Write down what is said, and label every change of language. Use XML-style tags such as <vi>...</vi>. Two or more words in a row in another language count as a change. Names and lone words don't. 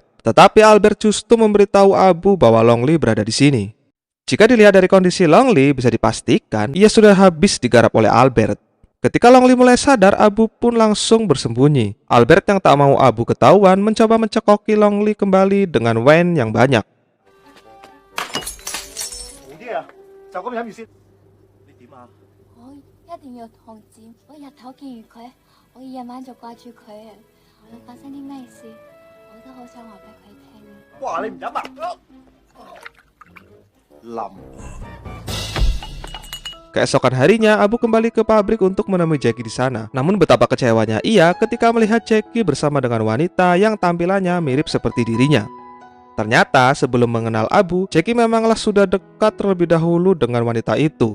<id>Tetapi Albert justru memberitahu Abu bahwa Long Li berada di sini. Jika dilihat dari kondisi Long Li, bisa dipastikan ia sudah habis digarap oleh Albert. Ketika Long Li mulai sadar, Abu pun langsung bersembunyi. Albert yang tak mau Abu ketahuan mencoba mencekoki Long Li kembali dengan wine yang banyak.</id> <yue>好啲啊，就咁飲住先。你點啊？我一定要同志，我日頭見完佢，我夜晚就掛住佢啊！無論發生啲咩事，我都好想話俾佢聽。哇！你唔飲啊？冧。</yue> <id>Keesokan harinya, Abu kembali ke pabrik untuk menemui Jackie di sana. Namun betapa kecewanya ia ketika melihat Jackie bersama dengan wanita yang tampilannya mirip seperti dirinya. Ternyata sebelum mengenal Abu, Jackie memanglah sudah dekat terlebih dahulu dengan wanita itu.</id>